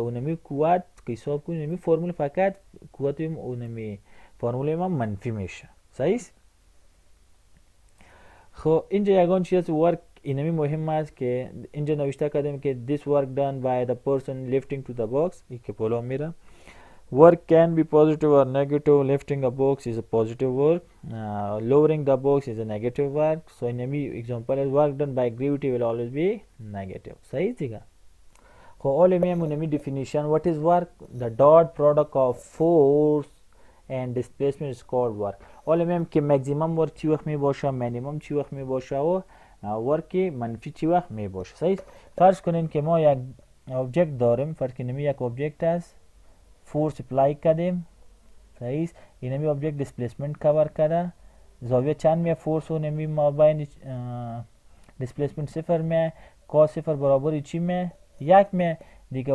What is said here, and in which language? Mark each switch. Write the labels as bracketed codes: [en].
[fa] اونمی قوت که حساب کنیم اینمی فرمول فقط قوت اونمی فرمول ما منفی میشه صحیح. خب اینجا یگان چیز ورک اینمی مهم است که اینجا نوشته کردیم که [en] this work done by the person lifting to the box، [fa] این که بالا میره. [en] Work can be positive or negative. Lifting a box is a positive work. Lowering the box is a negative work. So in any example, work done by gravity will always be negative. [fa] صحیح دیگه. خب اول میمونه definition. [en] What is work? The dot product of force and displacement is called work. [fa] اول میگم که maximum work چی وقت می باشه، minimum چی وقت می باشه و work منفی چی وقت می باشه صحیح. فرض کنین که ما یک object داریم، فرض کنیم یک object است، فورس اپلای کردیم صحیح. اینمی object displacement کور کرده، زاویه چند می فورس و نمی ما بین displacement صفر می، کاس صفر برابر چی می یک می دیگه.